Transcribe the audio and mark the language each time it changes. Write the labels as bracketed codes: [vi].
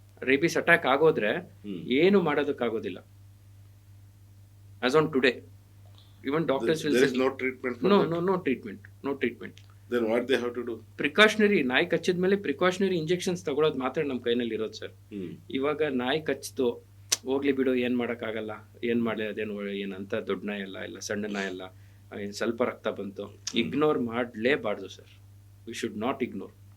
[kn] Rabies attack ಆಗೋದ್ರೆ ಏನು ಮಾಡೋದಕ್ಕಾಗೋದಿಲ್ಲ. [en] As on today, even doctors will say no treatment for no treatment. Then what they have to do? [kn] Precautionary, ನಾಯಿ ಕಚ್ಚಿದ ಮೇಲೆ precautionary injections ತಗೊಳ್ಳೋದು ಮಾತ್ರ ನಮ್ಮ ಕೈನಲ್ಲಿ ಇರೋದು ಸರ್. ಇವಾಗ ನಾಯಿ ಕಚ್ಚಿತು, ಹೋಗ್ಲಿ ಬಿಡು, ಏನು ಮಾಡೋಕ್ಕಾಗಲ್ಲ, ಏನು ಮಾಡಲಿ, ಅದೇನು ಏನಂತ ದೊಡ್ಡ ನಾಯಿ ಅಲ್ಲ, ಇಲ್ಲ ಸಣ್ಣ ನಾಯಿ ಅಲ್ಲ, ಸ್ವಲ್ಪ ರಕ್ತ ಬಂತು, ignore ಮಾಡಲೇಬಾರ್ದು sir. [en] We should not ignore.